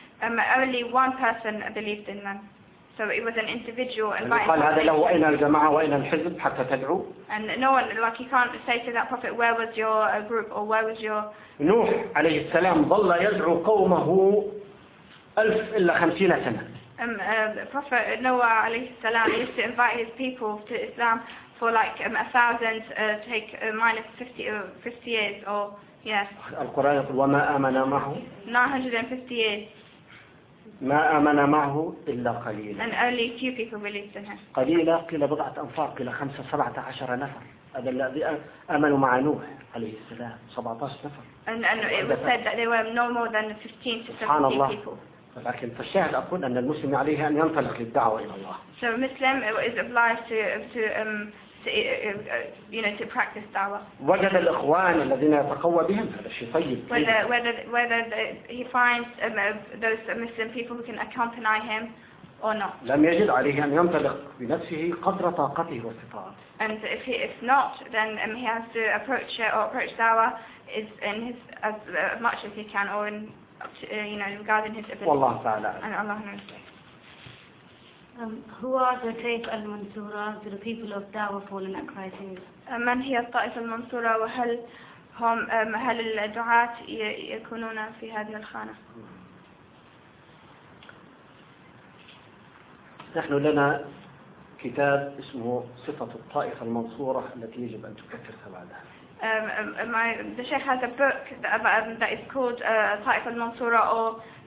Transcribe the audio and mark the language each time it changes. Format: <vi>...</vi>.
<en>Only one person believed in them, so it was an individual. And</en> <ar>قال هذا له أين الجماعة وأين الحزب حتى تدعو.</ar> <en>And no one, like you can't say to that prophet, where was your group or where was your.</en> <ar>نوح عليه السلام ظل يدعو قومه ألف إلا خمسين سنة.</ar> <en>Prophet Noah</en> <ar>عليه السلام</ar> <en>used to invite his people to Islam for like a thousand, take minus 50 years or yes.</en> <ar>القرآن يقول وما آمن معه.</ar> <en>950 years.</en> <ar>ما آمن معه إلا قليلا.</ar> <en>And only few people believed in him.</en> <ar>قليلا قيل بضعة أنفار قيل 15-17 نفر. هذا الذي آمنوا مع نوح عليه السلام 17 نفر.</ar> <en>And it was said that they were no more than 15-17 people.</en> <ar>لكن فالشاهد أقول أن المسلم عليه أن ينطلق للدعوة إلى الله.</ar> <en>So a Muslim is obliged to practice dawah.</en> <ar>وجد الإخوان الذين يتقوى بهم هذا شيء طيب.</ar> <en>Whether he finds those Muslim people who can accompany him or not.</en> <ar>لم يجد عليه أن يمتلك بنفسه قدر طاقته واستطاعته.</ar> <en>And if not, then he has to approach dawah as much as he can or in regarding his ability.</en> <ar>والله تعالى.</ar> <en>And Allah knows. Who are the Taif al-Mansura? Do the people of Dawah fall in that criteria?</en> <ar>من هي الطائفة المنصورة وهل هم هل الدعاة يكونون في هذه الخانة؟ نحن لنا كتاب اسمه صفة الطائفة المنصورة التي يجب أن تكفر بعدها.</ar> <en>The Sheikh has a book that is called</en> <ar>طائفة المنصورة أو</ar>